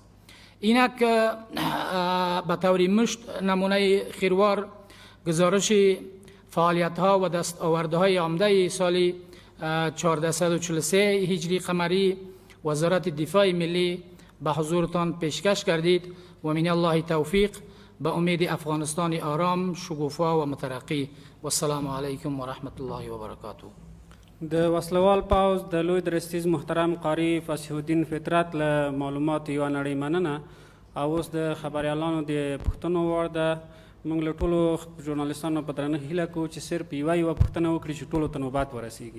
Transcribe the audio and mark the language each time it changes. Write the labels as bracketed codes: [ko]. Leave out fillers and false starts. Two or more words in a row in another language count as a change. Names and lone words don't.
[fa] اینک به طور مشت نمونه خیروار گزارش فعالیت ها و دستاورده های عمده سال 1443 هجری قمری وزارت دفاع ملی به حضورتان پیشکش گردید و [ar] من الله توفیق، [fa] به امید افغانستان آرام، شگوفا و مترقی. [ar] و السلام علیکم و رحمت الله و برکاته. [ps] د وسلوال پاوز د لوی درستیز محترم قاری فصیح الدین فطرت له معلومات یوه نړۍ مننه. او اوس د خبریالانو د پوښتنو وړ ده. موږ له ټولو ژورنالستانو په درنه هیله کوو چې صرف یوه پوښتنه وکړي چې ټولو ته نوبت ورسیږي.